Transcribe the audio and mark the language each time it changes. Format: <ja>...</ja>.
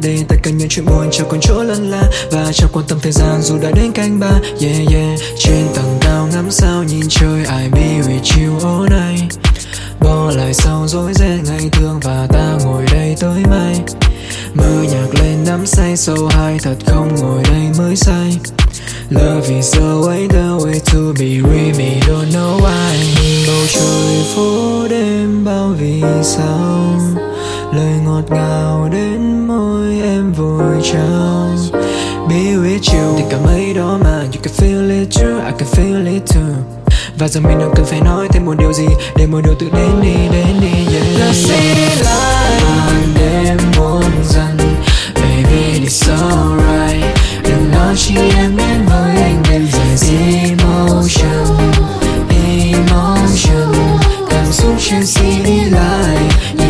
<vi>Để tất cả những chuyện buồn chẳng còn chỗ lân la, và chẳng quan tâm thời gian dù đã đến canh ba. Yeah yeah, trên tầng cao ngắm sao nhìn trời.</vi> <en>I be with you all night,</en> <vi>bỏ lại sau rối rẽ ngày thương, và ta ngồi đây tới mai. Mưa nhạc lên nắm say sâu hai, thật không ngồi đây mới say.</vi> <en>Love is the way to be with me, don't know why.</en> <vi>Bầu trời phố đêm bao vì sao, lời ngọt ngào đến môi em vội trao.</vi> <en>Be with you,</en> <vi>tình cảm ấy đó mà.</vi> <en>You can feel it too, I can feel it too.</en> <vi>Và giờ mình đang cần phải nói thêm một điều gì để mọi điều tự đến đi, yeah.</vi> <en>The city light,</en> <vi>màn đêm buông dần.</vi> <en>Baby, it's alright.</en> <vi>Đừng nói chỉ em đến với anh đêm dài.</vi> <en>Emotion, emotion,</en> <vi>cảm xúc trên</vi> <en>city light.</en>